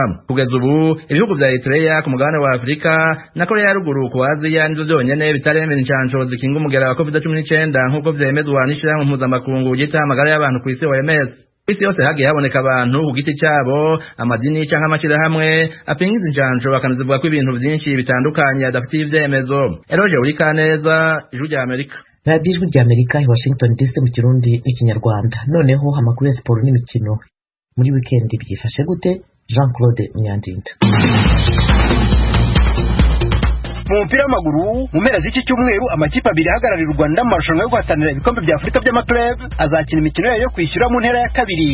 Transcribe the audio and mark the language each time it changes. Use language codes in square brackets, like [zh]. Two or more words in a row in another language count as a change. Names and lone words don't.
[rn] Kugeza ubu ibihugu vya Eritrea ku mugabane wa Afrika na Korea ya ruguru ku Aziya nizo byonyene bitaremera incanco zikinga umugera wa COVID-19 nk'uko vyemezwa n'ishirahamwe mpuzamakungu ryita amagara y'abantu ku isi OMS. isi yose hagiye haboneka abantu ku giti cyabo, amadini cyangwa amashyirahamwe apinga izi njanjo bakanazivuga ko ibintu byinshi bitandukanye adafitiye ivyemezo. Eroje Urikaneza, Ijwi rya Amerika. radiyo Ijwi rya Amerika i Washington DC mu Kirundi n'Ikinyarwanda. [rw] Noneho amakuru ya siporo n'imikino. Muri weekend byifashe gute? Jean Claude Munyandinda. Mu mupira w'amaguru mu mpera z'iki cyumweru amakipe abiri ahagararira u Rwanda mu marushanwa yo guhatanira ibikombe bya Afurika by'amaklub azakina imikino yayo yo kwishyura mu ntera ya kabiri.